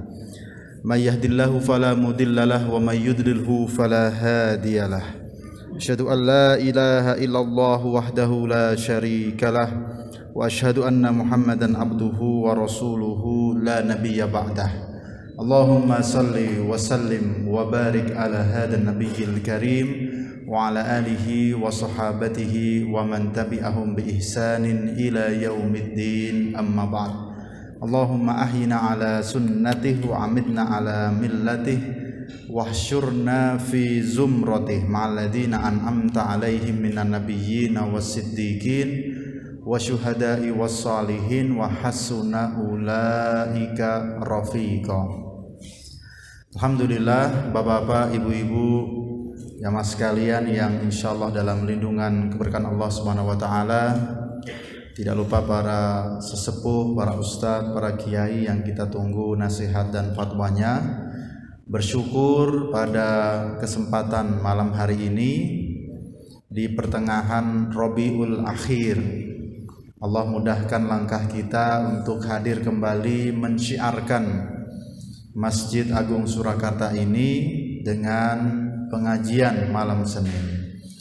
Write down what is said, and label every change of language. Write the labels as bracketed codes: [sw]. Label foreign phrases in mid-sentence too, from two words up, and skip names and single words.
[ar] من يهده الله فلا مضل له ومن يضلل فلا هادي له. أشهد أن لا إله إلا الله وحده لا شريك له وأشهد أن محمدا عبده ورسوله لا نبي بعده. اللهم صل وسلم وبارك على هذا النبي الكريم وعلى آله وصحابته ومن تبعهم بإحسان إلى يوم الدين أما بعد. اللهم أحينا على سنته وأمتنا على ملته واحشرنا في زمرته مع الذين أنعمت عليهم من النبيين والصديقين والشهداء والصالحين وحسن أولئك رفيقا. Alhamdulillah, [id] bapak-bapak, ibu-ibu, jamaah sekalian yang insyaallah dalam lindungan keberkahan Allah [ar] سبحانه وتعالى. [id] Tidak lupa para sesepuh, para ustadz, para kiai yang kita tunggu nasihat dan fatwanya. Bersyukur pada kesempatan malam hari ini di pertengahan Rabiul Akhir, Allah mudahkan langkah kita untuk hadir kembali mensyiarkan Masjid Agung Surakarta ini dengan pengajian malam Senin.